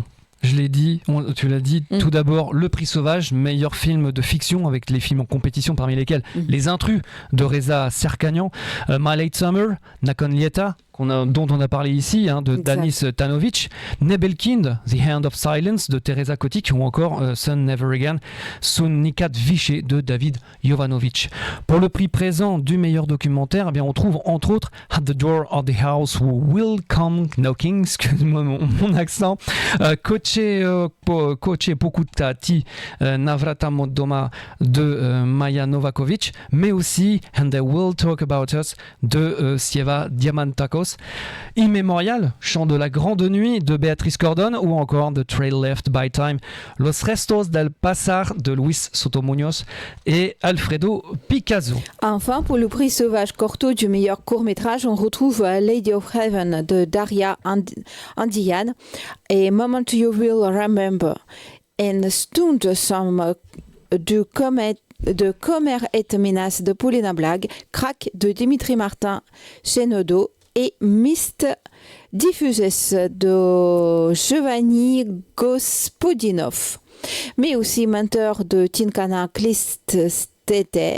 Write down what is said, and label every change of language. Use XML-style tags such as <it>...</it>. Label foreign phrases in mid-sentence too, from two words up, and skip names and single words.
<fr>Je l'ai dit, tu l'as dit, tout d'abord le Prix Sauvage, meilleur film de fiction avec les films en compétition parmi lesquels Les Intrus de Reza Serkanian, My Late Summer, Nakon Lieta, dont on a parlé ici, de Danis Tanovic, Nebelkind, The Hand of Silence de Teresa Kotik, ou encore Sun Never Again, Sunnikat Viché de David Jovanovic. Pour le prix présent du meilleur documentaire, on trouve entre autres At the Door of the House Who Will Come Knocking, excuse-moi mon accent, Koche Pokutati Navrata Modoma de Maja Novakovic, mais aussi And They Will Talk About Us de Sieva Diamantakos. Munoz, Immemorial, Chant de la Grande Nuit de Béatrice Cordon, ou encore The Trail Left by Time, Los Restos del Pasar de Luis Soto Munoz et Alfredo Picasso. Enfin, pour le prix Sauvage Corto du meilleur court-métrage, on retrouve Lady of Heaven de Daria Andian et Moment You Will Remember. En Stund som de Kommer et Menace de Paulina Blag, Crack de Dimitri Martin Chenodo et Mist Diffuses de Giovanni Gospodinov. Mais aussi Mentor de Tinkana Kliststeter.</fr>